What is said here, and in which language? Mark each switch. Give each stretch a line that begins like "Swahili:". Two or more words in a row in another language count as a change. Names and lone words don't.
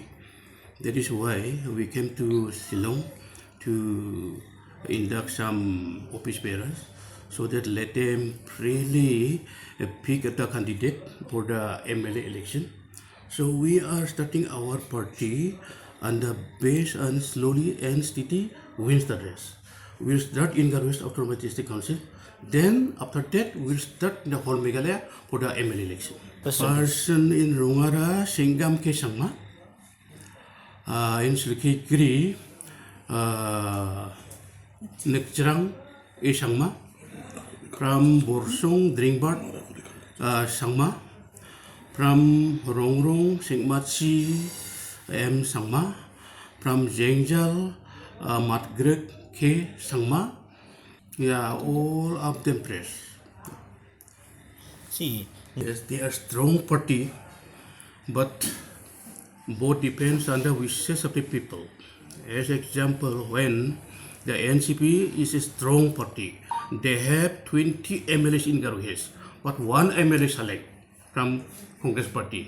English: That is why we came to Shillong to induct some office bearers so that let them freely pick the candidate for the MLA election. So we are starting our party on the base and slowly and steady wins the race. We'll start in Garo Hills Autonomous District Council. Then after that we'll start in the whole Meghalaya for the MLA election. Person in Rungara Singgam Ke Sangma, in Silklegri Nekjrang E Sangma, from Borsong Dringbart Sangma, from Rongrong Singmatsi M Sangma, from Jengjal Matgrek K Sangma. Yeah, all of them press. Si Yes, they are strong party, but both depends on the wishes of the people. As example, when the NCP is a strong party, they have 20 MLAs in Garo Hills, but one MLA select from Congress party.